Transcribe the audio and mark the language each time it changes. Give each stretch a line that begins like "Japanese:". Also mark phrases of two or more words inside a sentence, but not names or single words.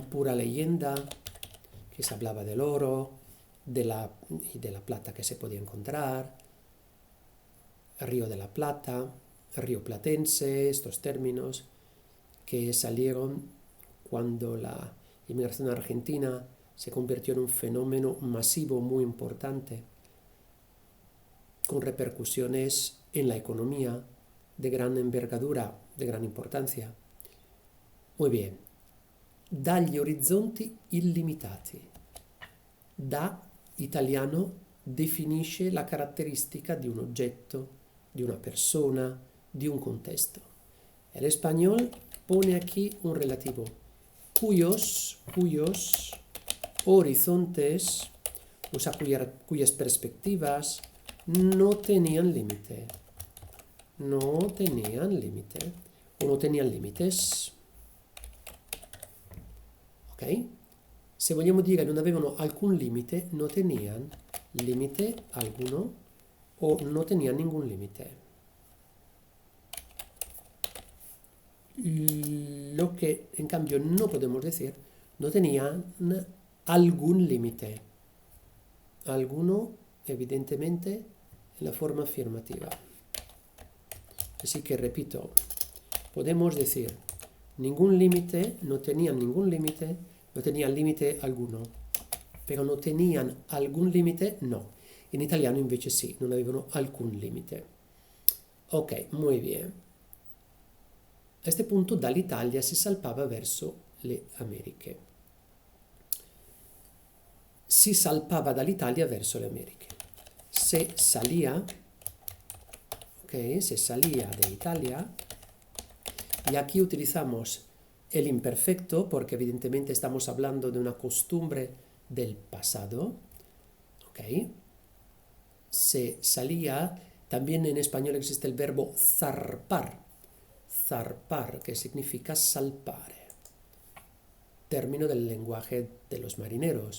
Spanish: pura leyenda, que se hablaba del oro y de la plata que se podía encontrar, Río de la Plata, Río Platense, estos términos que salieron cuando la inmigración argentina se convirtió en un fenómeno masivo muy importante, con repercusiones en la economía de gran envergadura, de gran importanza. Muy bien.
Italian: Dagli orizzonti illimitati. Da italiano definisce la caratteristica di un oggetto, di una persona, di un contesto.
Spanish: El español pone aquí un relativo. Cuyos horizontes, o sea, cuyas perspectivas no tenían límite. No tenían límite. O no tenían límites.
Italian: Ok? Se vogliamo dire non avevano alcun limite,
Spanish: no tenían límite alguno o no tenían ningún límite. Lo que en cambio no podemos decir, no tenían algún límite. Alguno, evidentemente, en la forma afirmativa. Así que repito, podemos decir ningún límite, no tenían ningún límite, no tenían límite alguno, pero no tenían algún límite, no.
Italian: In italiano invece sì, non avevano alcun limite.
Spanish: Ok, muy bien. A este punto
Italian: dall'Italia si salpava verso le Americhe. Si salpava dall'Italia verso le Americhe.
Spanish: Se salía, ok, se salía de Italia, y aquí utilizamos el imperfecto porque evidentemente estamos hablando de una costumbre del pasado, ok. Se salía, también en español existe el verbo zarpar, que significa salpare, término del lenguaje de los marineros.